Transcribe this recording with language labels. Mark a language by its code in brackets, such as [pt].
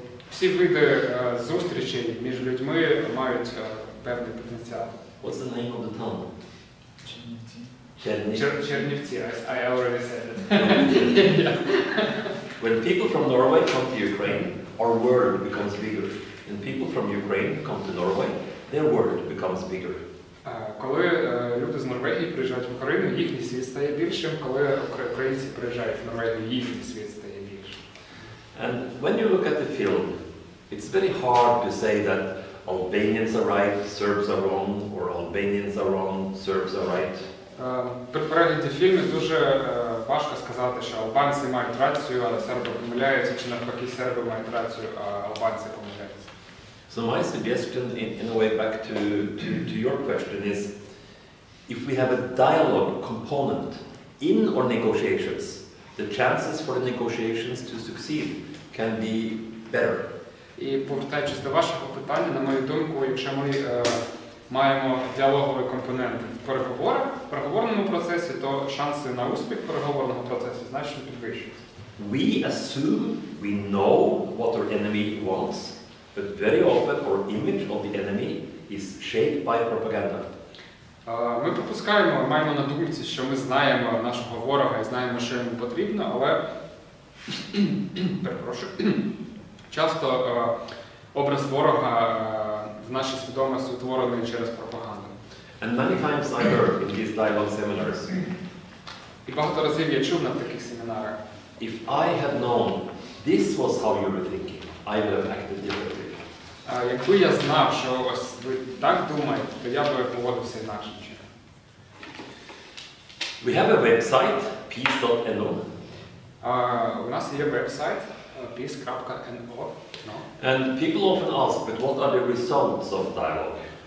[uk] Всі види зустрічей між людьми мають певний потенціал. [en] What's the name of the town? Чернівці, I already said it. When people from Norway come to Ukraine, our world becomes bigger. And people from Ukraine come to Norway, their world becomes bigger. [uk] Коли люди з Норвегії приїжджають в Україну, їхній світ стає більшим. Коли українці приїжджають в Норвегію, їхній світ стає більшим. [en] And when you look at the film, it's very hard to say that Albanians are right, Serbs are wrong, or Albanians are wrong, Serbs are right. [uk] При перегляді фільму дуже важко сказати, що албанці мають рацію, а серби помиляються, чи навпаки серби мають рацію, а албанці помиляються. [en] So my suggestion, in a way, back to your question is, if we have a dialogue component in our negotiations, the chances for the negotiations to succeed can be better. [uk] І повертаючись до вашого питання, на мою думку, якщо ми маємо діалоговий компонент в переговорному процесі, то шанси на успіх переговорного процесу значно підвищуються. [en] We assume we know what our enemy wants, but very often our image of the enemy is shaped by propaganda. [uk] Ми припускаємо, маємо на думці, що ми знаємо нашого ворога і знаємо, що йому потрібно, але часто образ ворога в нашій свідомості утворений через пропаганду. [en] And many times I heard in these dialogue seminars, [uk] І багато разів я чув на таких семінарах, [en] if I had known this was how you were thinking, I would have acted differently. [uk] Якби я знав, що ось ви так думаєте, то я би поводився інакше. [en] We have a website, peace.no. [uk] У нас є веб-сайт peace.no. [en] And people often ask, but what are the results of dialogue?